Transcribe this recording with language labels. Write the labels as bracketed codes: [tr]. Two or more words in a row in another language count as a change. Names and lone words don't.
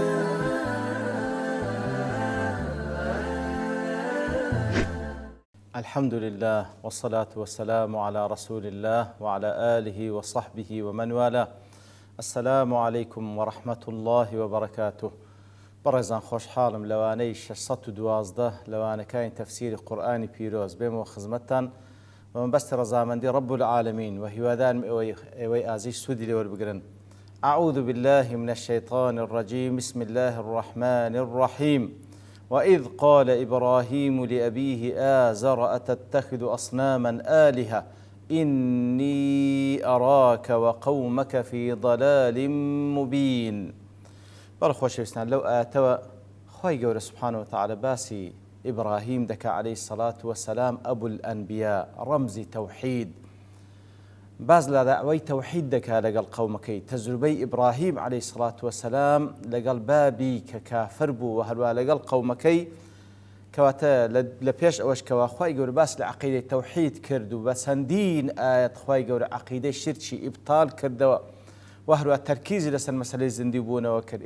[ar] الحمد لله والصلاة والسلام على رسول الله وعلى آله وصحبه ومن والاه. السلام عليكم ورحمة الله وبركاته. [ckb] بەڕێزان خۆشحاڵم لەوانەی 612 لەوانەکانی تەفسیری قورئانی پیرۆز بێمەوە خزمەتتان بە مەبەستی ڕەزامەندی [ar] رب العالمین [ckb] و هیوادارم ئێوەی ئازیز سوودی لێ وەربگرن. [ar] أعوذ بالله من الشيطان الرجيم بسم الله الرحمن الرحيم وإذ قال إبراهيم لأبيه آزر أتتخذ أصناما آلهة إني أراك وقومك في ضلال مبين. [ckb] بەڵێ خۆشەویستان لەو ئاەتەوە خی گەورە [ar] سبحانه وتعالى [ckb] باسی ئیبراهیم دەکا [ar] عەلەیهی السەڵات وەسەلام ئەبو الئەنبیا [ckb] ڕەمزی تەوحید باز لە داوای تەوحید دەکا لەگەڵ قەومەکەی تەجروبەی ئیبراهیم [ar] عەلەیهی السەڵات وەسەلام [ckb] لەگەڵ بابی کە کافر بوو و هەروە لەگەڵ قەومەکەی کەواتە لە پێش ئەوەش کەوا خی گەورە باس لە عەقیدەی تەوحید کرد و بە چەندین ئاەت خی گەورە عەقیدەی شرکی ئیبتال کردەوە و هەروە تەرکیزی لەسەر مەسەلەی زیندوی بوونەوە کرد.